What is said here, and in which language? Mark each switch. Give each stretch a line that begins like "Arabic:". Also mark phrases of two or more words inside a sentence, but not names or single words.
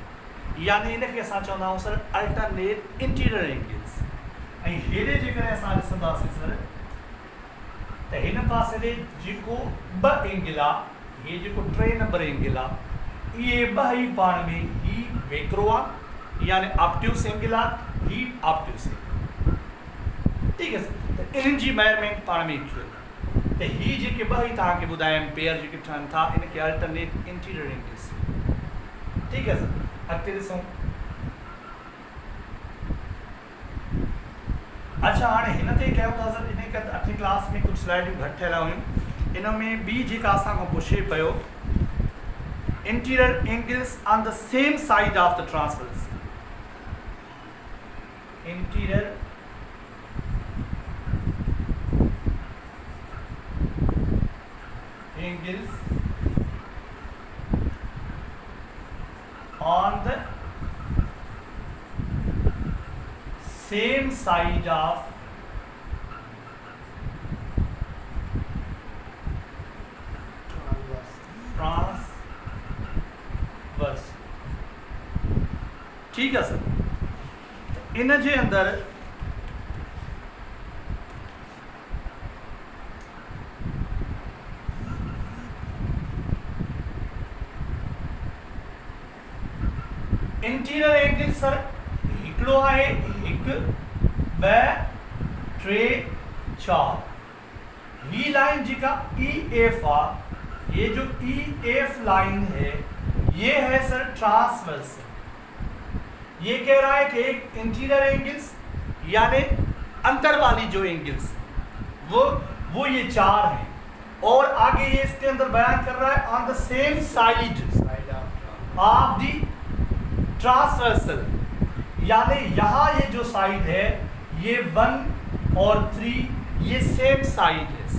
Sindhi: यानी इनखे असां चवंदा आहियूं सर
English: alternate interior angles.
Sindhi: ऐं हेॾे जेकॾहिं असां ॾिसंदासीं सर त हिन पासे ॾे जेको 2 एंगल आहे, हे जेको 3 नंबर एंगल आहे, इहे 2 ई पाण में ही वेकिरो आहे यानी
English: obtuse angle
Sindhi: आहे, ही
English: obtuse angle.
Urdu: ٹھیک ہے सर,
Sindhi: त इन्हनि जी मेजरमेंट पाण में कयो त ही जेके 2 ई तव्हांखे ॿुधायमि पेयर जेके ठहनि था, इनखे
English: alternate interior angles.
Urdu: ٹھیک ہے सर,
Sindhi: अॻिते ॾिसूं। अच्छा, हाणे हिन ते कयूं था सर, इन करे 8वीं क्लास में कुझु स्लाइडियूं घटि ठहियल हुयूं। इन में ॿी जेका असांखां पुछे पियो,
English: interior angles on the same side of the transverse. इंटीरियर angles on the same side of transverse।
Urdu: ٹھیک ہے
Sindhi: सर, इन जे अंदर
English: interior angle
Sindhi: सर हिकिड़ो आहे, 1 2 3 4। ही लाइन जेका EF आहे,
Urdu: یہ جو EF لائن ہے یہ ہے سر ٹرانسورس. یہ کہہ رہا ہے کہ ایک
English: interior angles
Urdu: یعنی انتر والی جو اینگلز وہ یہ 4 ہیں، اور آگے یہ اس کے اندر بیان کر رہا ہے
English: on the same side of the transversal,
Urdu: یعنی یہاں یہ جو سائیڈ ہے یہ 1 اور 3 یہ
English: same side
Urdu: ہے.